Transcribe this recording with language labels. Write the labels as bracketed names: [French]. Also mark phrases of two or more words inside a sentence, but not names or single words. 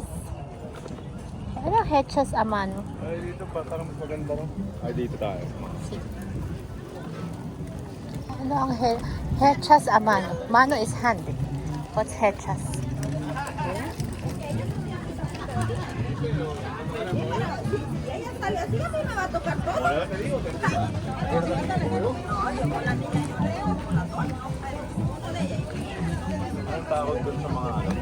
[Filipino] Ano [Spanish] hechas a mano? [Filipino] Ay, dito pa, parang mas maganda rin. Ay, dito tayo. Ano ang [Spanish] hechas a mano? [English] Mano is hand. What's hechas? [Filipino] Ang tawag doon sa mga ano?